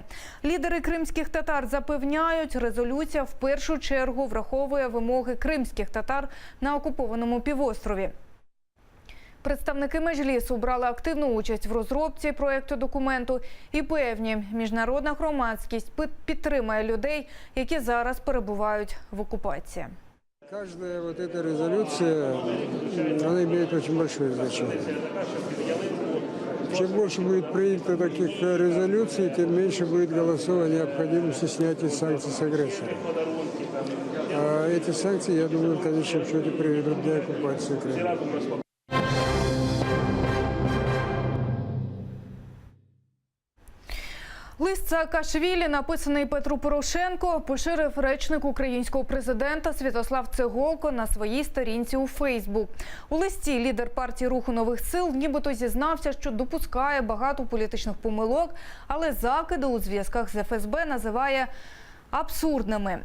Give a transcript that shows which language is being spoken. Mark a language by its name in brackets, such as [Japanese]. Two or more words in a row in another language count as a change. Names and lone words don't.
[Ukrainian] Лідери кримських татар запевняють, резолюція в першу чергу враховує вимоги кримських татар на окупованому півострові. Представники Меджлісу брали активну участь в розробці проєкту документу і певні, міжнародна громадськість підтримує людей, які зараз перебувають в окупації. [Russian] Каждая вот эта резолюция, она имеет очень большое значение. Чем больше будет принято таких резолюций, тем меньше будет голосов о необходимости снятия санкций с агрессора. А эти санкции, я думаю, в конечном счете приведут к деоккупации Крыма. [Ukrainian] Лист Саакашвілі, написаний Петру Порошенку, поширив речник українського президента Святослав Цеголко на своїй сторінці у Фейсбук. У листі лідер партії Руху нових сил нібито зізнався, що допускає багато політичних помилок, але закиди у зв'язках з ФСБ називає абсурдними.